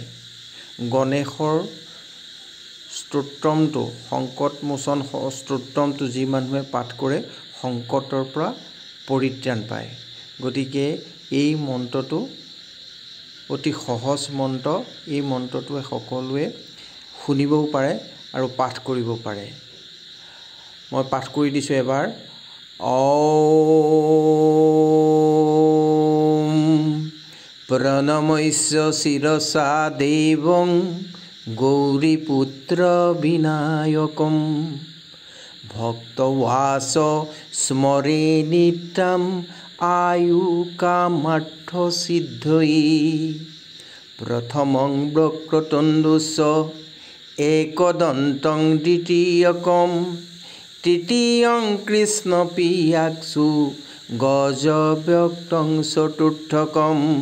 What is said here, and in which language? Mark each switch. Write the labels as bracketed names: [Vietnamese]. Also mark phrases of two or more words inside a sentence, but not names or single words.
[Assamese] গণেশৰ স্তোত্ৰমটো, সংকটমোচন স্তোত্ৰমটো যি মানুহে পাঠ কৰে সংকটৰ পৰা পৰিত্ৰাণ পায়। গতিকে এই মন্ত্ৰটো অতি সহজ মন্ত্ৰ। এই মন্ত্ৰটোৱে সকলোৱে শুনিবও পাৰে আৰু পাঠ কৰিব পাৰে। মই পাঠ কৰি দিছোঁ এবাৰ। [Sanskrit] ॐ प्रणमस्य शिरसा देवं गौरीपुत्र विनायकं भक्तवास स्मरे नित्यं आयुकामार्थसिद्धये प्रथमं वक्रतुण्डस्य एकदन्तं द्वितीयकं तृतीयं कृष्णप्रियाक्षु गजव्यक्तं चतुर्थकं